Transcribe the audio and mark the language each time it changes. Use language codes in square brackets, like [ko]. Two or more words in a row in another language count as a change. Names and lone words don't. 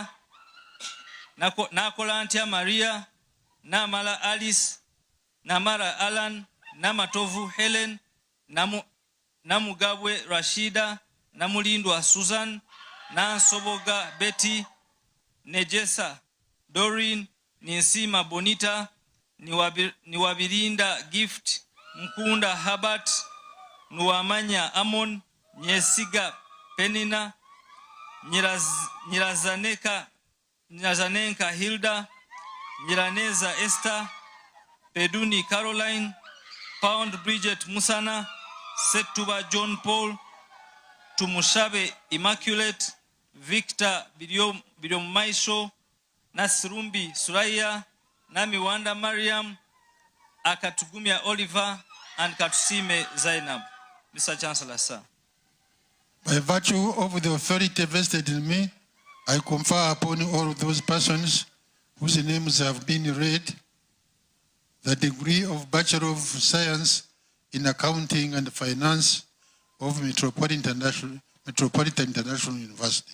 [en] Nakolantia Maria, Namala Alice, Namara Alan, Namatovu Helen, Namugabwe Rashida, Namulindwa Susan, Nansoboga Betty, Nejesa Doreen, Ninsima Bonita, Niwabirinda Gift, Mkunda Habat, Nuamanya Amon, Nyesiga Penina, Nyirazanenka Hilda, Nyiraneza Esther, Peduni Caroline, Pound Bridget Musana, Setuba John Paul, Tumushabe Immaculate, Victor Bidiom Maisho, Nasrumbi Suraya, Nami Wanda Mariam, Akatugumia Oliver, and Katusime Zainab. Mr. Chancellor, sir. By virtue of the authority vested in me, I confer upon all those persons whose names have been read the degree of Bachelor of Science in Accounting and Finance of Metropolitan International University.